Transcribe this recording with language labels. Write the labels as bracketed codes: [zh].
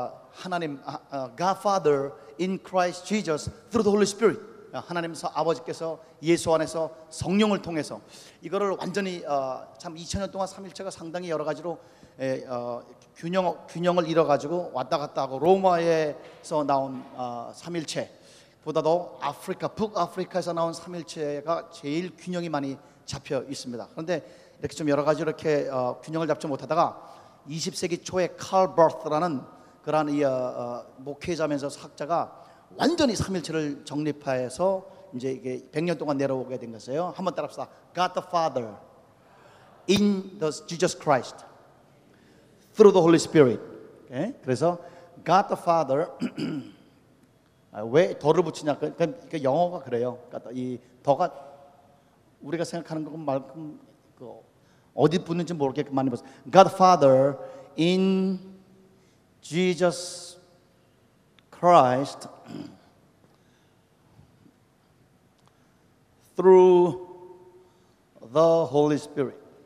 [ko] 하나님 [en] God Father in Christ Jesus through the Holy Spirit [ko] 하나님서 아버지께서 예수 안에서 성령을 통해서 이거를 완전히 참 2000년 동안 삼일체가 상당히 여러 가지로 균형을 잃어가지고 왔다 갔다 하고 로마에서 나온 삼일체보다도 아프리카 북아프리카에서 나온 삼일체가 제일 균형이 많이 잡혀 있습니다. 그런데 이렇게 좀 여러 가지 이렇게 균형을 잡지 못하다가 20세기 초에 칼 버스라는 그러한 이 목회자면서 학자가 완전히 삼일체를 정립하여서 이제 이게 100년 동안 내려오게 된 거예요. 한번 따라합시다. [en] God the Father in the Jesus Christ through the Holy Spirit. [ko] 예? 그래서 [en] God the Father [ko] 왜 더를 붙이냐? 그러니까 영어가 그래요. 이 더가 우리가 생각하는 것만큼 그 어디 붙는지 모르겠고 많이 봤어요. [en] God the Father in Jesus Christ through the Holy Spirit.